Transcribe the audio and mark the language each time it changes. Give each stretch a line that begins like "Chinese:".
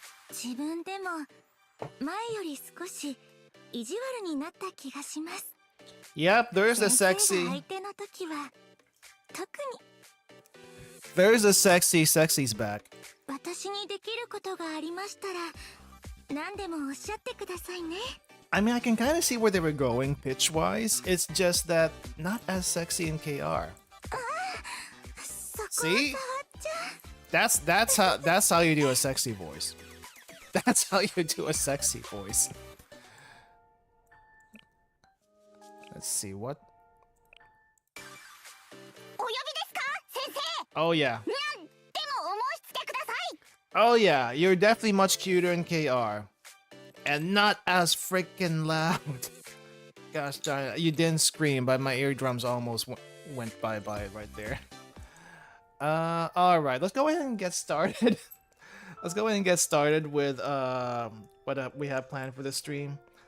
Japanese: 自分でも前より少し意地悪になった気がします。
English: Yep, there's the sexy.
Japanese: 相手の時は特に
English: There's the sexy's back.
Japanese: 私にできることがありましたら何でもおっしゃってくださいね。
English: I mean, I can kind of see where they were going pitch-wise. It's just that not as sexy in KR. See? That's how you do a sexy voice. That's how you do a sexy voice. Let's see what.
Japanese: お呼びですか先生
English: Oh yeah.
Japanese: でもお申し付けください
English: Oh yeah. You're definitely much cuter in KR, and not as freaking loud. Gosh darn it. You didn't scream, but my eardrums almost went bye-bye right there. Alright, let's go ahead and get started. Let's go ahead and get started with what we have planned for the stream.